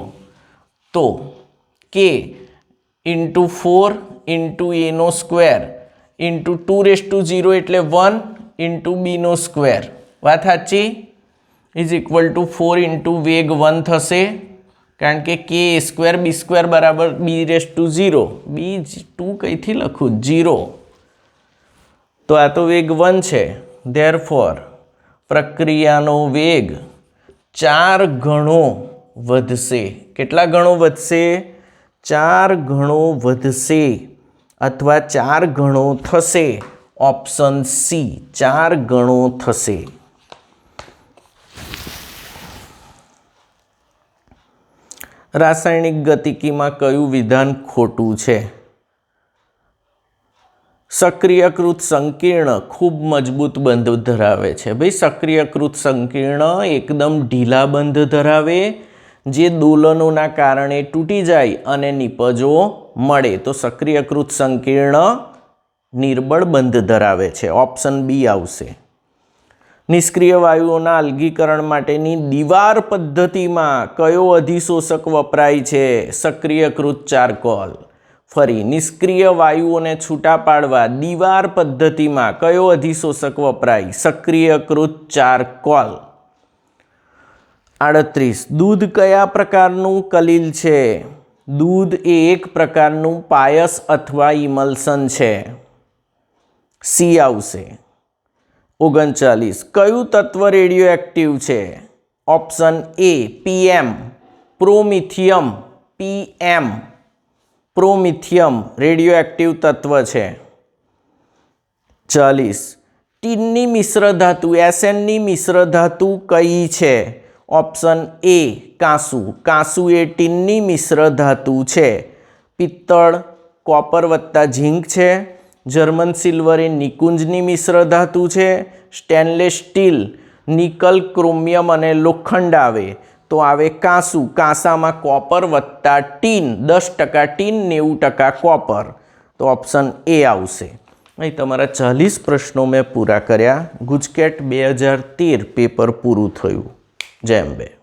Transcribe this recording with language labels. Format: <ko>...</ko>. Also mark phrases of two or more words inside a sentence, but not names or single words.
<gu>તો k</gu> <en>into 4 into a</en> <gu>નો</gu> <en>square into 2 raise to 0</en> <gu>એટલે</gu> <en>1 into b</en> <gu>નો સ્ક્વેર, બાત સાચી?</gu> <en>is equal to 4 into</en> <gu>વેગ 1 થશે, કારણ કે કે સ્ક્વેર બી સ્ક્વેર બરાબર</gu> <en>b raise to 0,</en> <gu>બી 2 કઈ થી લખું 0। તો આ તો વેગ 1 છે, દેયરફોર પ્રક્રિયાનો વેગ 4 ગણો વધશે। કેટલા ગણો વધશે? 4 ગણો વધશે અથવા 4 ગણો થશે। ઓપ્શન સી 4 ગણો થશે। રાસાયણિક ગતિકી માં કયું વિધાન ખોટું છે? સક્રિયકૃત સંકીર્ણ ખૂબ મજબૂત બંધ ધરાવે છે। ભાઈ સક્રિયકૃત સંકીર્ણ એકદમ ઢીલા બંધ ધરાવે, જે દોલનોના કારણે તૂટી જાય અને નિપજો મળે। તો સક્રિયકૃત સંકીર્ણ નિર્બળ બંધ ધરાવે છે। ઓપ્શન બી આવશે। નિષ્ક્રિય વાયુઓના અલગીકરણ માટેની દીવાર પદ્ધતિમાં કયો અધિશોષક વપરાય છે? સક્રિયકૃત ચારકોલ। ફરી નિષ્ક્રિય વાયુઓને છૂટા પાડવા દીવાર પદ્ધતિમાં કયો અધિશોષક વપરાય? સક્રિયકૃત ચારકોલ। 38 દૂધ કયા પ્રકારનું કલીલ છે? દૂધ એ એક પ્રકારનું પાયસ અથવા ઇમલ્સન છે। સી આવશે। 39 કયું તત્વ</gu> <en>radio active</en> <gu>છે? ઓપ્શન એ પીએમ પ્રોમિથિયમ। પીએમ પ્રોમિથિયમ</gu> <en>radio active</en> <gu>તત્વ છે। 40 ટીનની મિશ્ર ધાતુ એસએનની મિશ્ર ધાતુ કઈ છે? ઓપ્શન એ કાંસુ। કાંસુ એ ટીનની મિશ્ર ધાતુ છે। પિત્તળ કોપર વત્તા ઝીંક છે। જર્મન સિલ્વર એ નિકુંજની મિશ્ર ધાતુ છે।</gu> <en>stainless steel nickel chromium</en> <gu>અને લોખંડ આવે તો આવે કાંસુ। કાંસામાં કોપર વત્તા ટીન 10% ટીન 90% કોપર। તો ઓપ્શન એ આવશે। અહીં તમારા 40 પ્રશ્નો મેં પૂરા કર્યા। ગુજકેટ 2013 પેપર પૂરું થયું। જય અંબે।</gu>